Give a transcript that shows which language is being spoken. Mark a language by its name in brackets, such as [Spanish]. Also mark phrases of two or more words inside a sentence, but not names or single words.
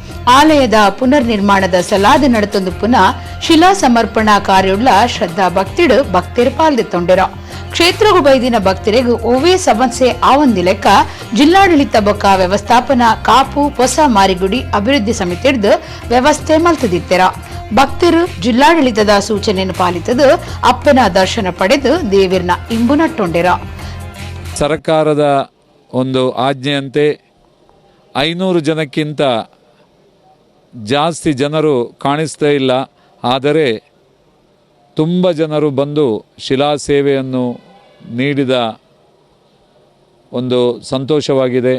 [Tulu] ಆಲಯದ ಪುನರ್ ನಿರ್ಮಾಣದ ಸಲಾದ ನಡತೊಂದು ಪುನಃ ಶಿಲಾ ಸಮರ್ಪಣಾ ಕಾರ್ಯುಳ್ಳ ಶ್ರದ್ಧಾ ಭಕ್ತಿಡು ಭಕ್ತಿರು ಪಾಲ್ದೆತ್ತೊಂಡೆರ ಕ್ಷೇತ್ರಗು ಬೈದಿನ ಭಕ್ತರಿಗೂ ಒವೇ ಸಮಸ್ಯೆ ಆವೊಂದಿ ಲೆಕ್ಕ ಜಿಲ್ಲಾಡಳಿತ ಬೊಕ್ಕ ವ್ಯವಸ್ಥಾಪನಾ ಕಾಪು ಹೊಸ ಮಾರಿಗುಡಿ ಅಭಿವೃದ್ಧಿ ಸಮಿತಿಡ್ದು ವ್ಯವಸ್ಥೆ ಮಲ್ತದಿತ್ತೆರ ಭಕ್ತರು ಜಿಲ್ಲಾಡಳಿತದ ಸೂಚನೆಯನ್ನು ಪಾಲಿತದು ಅಪ್ಪನ ದರ್ಶನ ಪಡೆದು ದೇವಿರ್ನ ಇಂಬು ನಟ್ಟೊಂಡೆರ. [Kannada] ಸರ್ಕಾರದ ಒಂದು ಆಜ್ಞೆಯಂತೆ 500 ಜನಕ್ಕಿಂತ ಜಾಸ್ತಿ ಜನರು ಕಾಣಿಸ್ತಾ ಇಲ್ಲ. ಆದರೆ ತುಂಬ ಜನರು ಬಂದು ಶಿಲಾ ಸೇವೆಯನ್ನು ನೀಡಿದ ಒಂದು ಸಂತೋಷವಾಗಿದೆ.